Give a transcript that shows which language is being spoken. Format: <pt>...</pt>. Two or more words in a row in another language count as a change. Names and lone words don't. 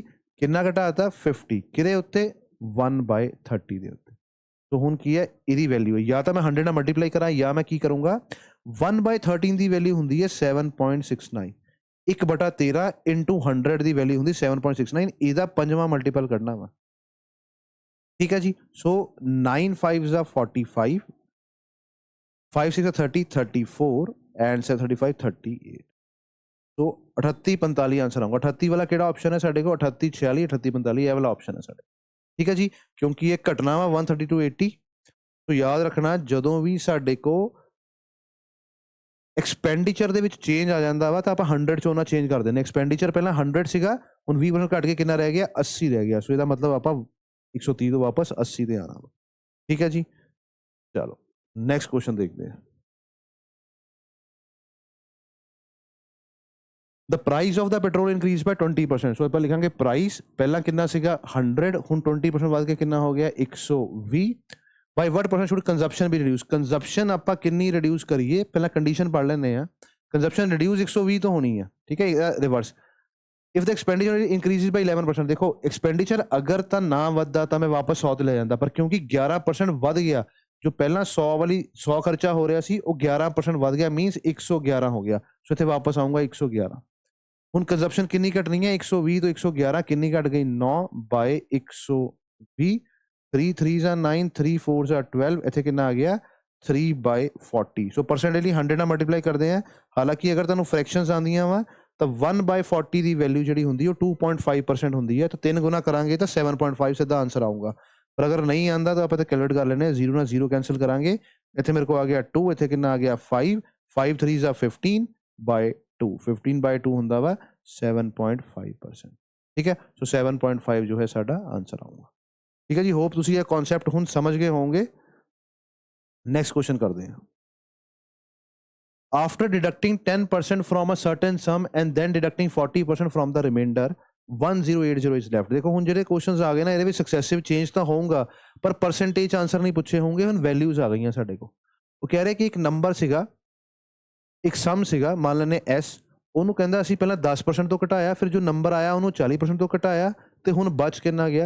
<pa>ਕਿੰਨਾ ਘਟਾਤਾ, 50। ਕਿਹਦੇ ਉੱਤੇ, 1/30 ਦੇ ਉੱਤੇ। ਸੋ ਹੁਣ ਕੀ ਹੈ, ਇਹਦੀ ਵੈਲਿਊ ਹੈ, ਜਾਂ ਤਾਂ ਮੈਂ 100 ਨਾਲ ਮਲਟੀਪਲਾਈ ਕਰਾਂ ਜਾਂ ਮੈਂ ਕੀ ਕਰੂੰਗਾ, 1/13 ਦੀ ਵੈਲਿਊ ਹੁੰਦੀ ਹੈ 7.69। 1/13 ਇੰਟੂ 100 ਦੀ ਵੈਲਿਊ ਹੁੰਦੀ 7.69। ਇਹਦਾ 5ਵਾਂ ਮਲਟੀਪਲ ਕੱਢਣਾ ਵਾ। ਠੀਕ ਹੈ ਜੀ। ਸੋ 9 5 45, 5 6 30 34 ਐਂਡ 7 35 38। ਤਾਂ 38 45 ਆਂਸਰ ਆਊਂਗਾ। 38 ਵਾਲਾ ਕੇੜਾ ਆਪਸ਼ਨ ਹੈ ਸਾਡੇ ਕੋ? 38 46 38 45 ਇਹ ਵਾਲਾ ਆਪਸ਼ਨ ਹੈ ਸਾਡੇ। ਠੀਕ ਹੈ ਜੀ, ਕਿਉਂਕਿ ਇਹ ਘਟਣਾ ਵਾ 132 80। ਤਾਂ ਯਾਦ ਰੱਖਣਾ ਜਦੋਂ ਵੀ ਸਾਡੇ ਕੋ ਐਕਸਪੈਂਡੀਚਰ ਦੇ ਵਿੱਚ ਚੇਂਜ ਆ ਜਾਂਦਾ ਵਾ ਤਾਂ ਆਪਾਂ 100 ਚੋਂ ਨਾ ਚੇਂਜ ਕਰ ਦਿੰਦੇ। ਐਕਸਪੈਂਡੀਚਰ ਪਹਿਲਾਂ 100 ਸੀਗਾ, ਹੁਣ 20% ਘਟ ਕੇ ਕਿੰਨਾ ਰਹਿ ਗਿਆ? 80 ਰਹਿ ਗਿਆ। ਸੋ ਇਹਦਾ ਮਤਲਬ ਆਪਾਂ 130 ਤੋਂ ਵਾਪਸ 80 ਤੇ ਆਣਾ ਵਾ। ਠੀਕ ਹੈ ਜੀ, ਚਲੋ</pa> <en>next question</en> <pa>ਦੇਖਦੇ ਹਾਂ।</pa> <en>The price of the petrol increased by 20%.</en> <pa>ਸੋ ਆਪਾਂ ਲਿਖਾਂਗੇ ਪ੍ਰਾਈਸ ਪਹਿਲਾਂ ਕਿੰਨਾ ਸੀਗਾ? 100, ਹੁਣ 20% ਵੱਧ ਕੇ ਕਿੰਨਾ ਹੋ ਗਿਆ? 120।</pa> <en>by what percent should consumption be reduced?</en> <pa>consumption ਆਪਾਂ ਕਿੰਨੀ ਰਿਡਿਊਸ ਕਰੀਏ? ਪਹਿਲਾਂ ਕੰਡੀਸ਼ਨ ਪੜ੍ਹ ਲੈਂਦੇ ਆ।</pa> <en>consumption reduce</en> <pa>120 ਤੋਂ ਹੋਣੀ ਆ। ਠੀਕ ਹੈ, ਰਿਵਰਸ।</pa> <en>if the expenditure increases by 11%,</en> <pa>ਦੇਖੋ expenditure ਅਗਰ ਤਾਂ ਨਾ ਵੱਧਦਾ ਤਾਂ ਮੈਂ ਵਾਪਸ 100 ਤੇ ਲੈ ਜਾਂਦਾ, ਪਰ ਕਿਉਂਕਿ 11% ਵੱਧ ਗਿਆ, ਜੋ ਪਹਿਲਾਂ 100 ਵਾਲੀ 100 ਖਰਚਾ ਹੋ ਰਿਹਾ ਸੀ ਉਹ 11% ਵੱਧ ਗਿਆ, ਮੀਨਸ 111 ਹੋ ਗਿਆ। ਸੋ ਇੱਥੇ ਵਾਪਸ ਆਊਂਗਾ 111। ਹੁਣ ਕੰਜ਼ੰਪਸ਼ਨ ਕਿੰਨੀ ਘਟਣੀ ਹੈ? 120 ਤੋਂ 111 ਕਿੰਨੀ ਘਟ ਗਈ? 9 ਬਾਏ 120।</pa> <en>3 3s are 9, 3 4s are 12,</en> <pa>ਇੱਥੇ ਕਿੰਨਾ ਆ ਗਿਆ? 3 ਬਾਏ 40। ਸੋ ਪਰਸੈਂਟੇਜਲੀ 100 ਨਾਲ ਮਲਟੀਪਲਾਈ ਕਰਦੇ ਆ। ਹਾਲਾਂਕਿ ਅਗਰ ਤੁਹਾਨੂੰ ਫ੍ਰੈਕਸ਼ਨਸ ਆਉਂਦੀਆਂ ਵਾ ਤਾਂ 1 ਬਾਏ 40 ਦੀ ਵੈਲਿਊ ਜਿਹੜੀ ਹੁੰਦੀ ਉਹ 2.5% ਹੁੰਦੀ ਹੈ। ਤਾਂ 3 ਗੁਣਾ ਕਰਾਂਗੇ ਤਾਂ 7.5 ਸਿੱਧਾ ਆਂਸਰ ਆਊਗਾ। ਪਰ ਅਗਰ ਨਹੀਂ ਆਉਂਦਾ ਤਾਂ ਆਪਾਂ ਤਾਂ ਕੈਲਕੂਲੇਟ ਕਰ ਲੈਣੇ, 0 ਨਾਲ 0 ਕੈਂਸਲ ਕਰਾਂਗੇ। ਇੱਥੇ ਮੇਰੇ ਕੋਲ ਆ ਗਿਆ 2, ਇੱਥੇ ਕਿੰਨਾ ਆ ਗਿਆ?</pa> <en>5 5 3s are 15</en> <pa>ਬਾਏ 2, 15 ਬਾਏ 2 ਹੁੰਦਾ ਵਾ 7.5%। ਠੀਕ ਹੈ, ਸੋ 7.5 ਜੋ ਹੈ ਸਾਡਾ ਆਂਸਰ ਆਊਗਾ। ਠੀਕ ਹੈ ਜੀ, ਹੋਪ ਤੁਸੀਂ ਇਹ ਕਨਸੈਪਟ ਹੁਣ ਸਮਝ ਗਏ ਹੋਵੋਗੇ।</pa> <en>next question</en> <pa>ਕਰਦੇ ਹਾਂ।</pa> <en>after deducting 10% from a certain sum and then deducting 40% from the remainder, 1080 is left।</en> <pa>ਦੇਖੋ ਹੁਣ ਜਿਹੜੇ ਕੁਐਸਚਨਸ ਆ ਗਏ ਨਾ ਇਹਦੇ ਵਿੱਚ</pa> <en>successive change</en> <pa>ਤਾਂ ਹੋਊਗਾ ਪਰ</pa> <en>percentage answer</en> <pa>ਨਹੀਂ ਪੁੱਛੇ ਹੋਣਗੇ। ਹੁਣ ਵੈਲਿਊਜ਼ ਆ ਗਈਆਂ ਸਾਡੇ ਕੋਲ। ਉਹ ਕਹਿ ਰਹੇ ਕਿ ਇੱਕ ਨੰਬਰ ਸੀਗਾ, ਇੱਕ ਸਮ ਸੀਗਾ, ਮੰਨ ਲੈਂਦੇ S, ਉਹਨੂੰ ਕਹਿੰਦਾ ਅਸੀਂ ਪਹਿਲਾਂ 10% ਤੋਂ ਘਟਾਇਆ, ਫਿਰ ਜੋ ਨੰਬਰ ਆਇਆ ਉਹਨੂੰ 40% ਤੋਂ ਘਟਾਇਆ ਤੇ ਹੁਣ ਬਚ ਕਿੰਨਾ ਗਿਆ?</pa>